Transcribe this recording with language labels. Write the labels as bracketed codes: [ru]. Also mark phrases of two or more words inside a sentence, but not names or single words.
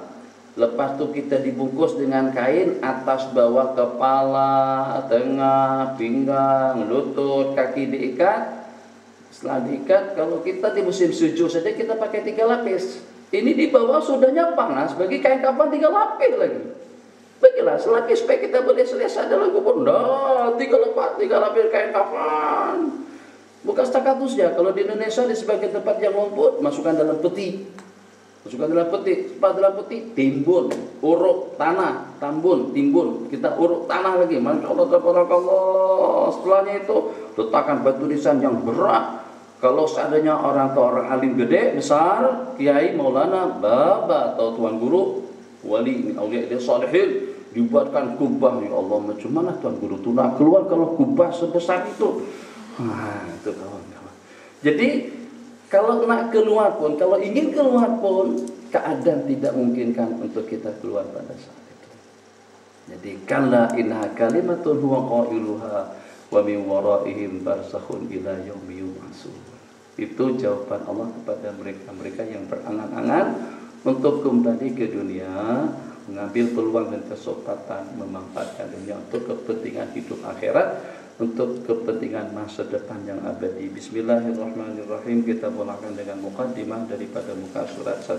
[ms] Lepas tu kita dibungkus dengan kain atas bawah kepala, tengah, pinggang, lutut, kaki diikat. Setelah diikat, kalau kita di musim sejuk saja kita pakai 3 lapis. Ini di bawah sudahnya panas, bagi kain kafan 3 lapis lagi. Bagilah selapis supaya kita boleh selesai dalam kubur. Nah, 3 lapis kain kafan. Bukan stakatusnya. Kalau di Indonesia di sebagian tempat yang lembut, masukkan dalam peti. Masukkan dalam peti, dalam peti, timbun, uruk tanah, tambun, timbun, kita uruk tanah lagi. [ar] ما شاء الله تبارك الله. [ms] Setelahnya itu letakkan batu nisan yang berat. Kalau seandainya orang tua orang alim gede, besar, kiai, maulana, baba atau tuan guru, wali, aulia dia salihin, dibuatkan kubah. [ar] يا الله, [ms] macam mana tuan guru tu nak keluar kalau kubah sebesar itu? Itu kawan-kawan. Jadi kalau nak keluar pun, kalau ingin keluar pun, keadaan tidak memungkinkan untuk kita keluar pada saat itu. [ar] Jadi كلا إنها كلمة هو قائلها ومن ورائهم برزخ إلى يوم يبعثون. [ms] Itu jawaban Allah kepada mereka-mereka yang berangan-angan untuk kembali ke dunia, mengambil peluang dan kesempatan memanfaatkan dunia untuk kepentingan hidup akhirat, untuk kepentingan masa depan yang abadi. Bismillahirrahmanirrahim. Kita mulakan dengan muqaddimah daripada muka surat 1.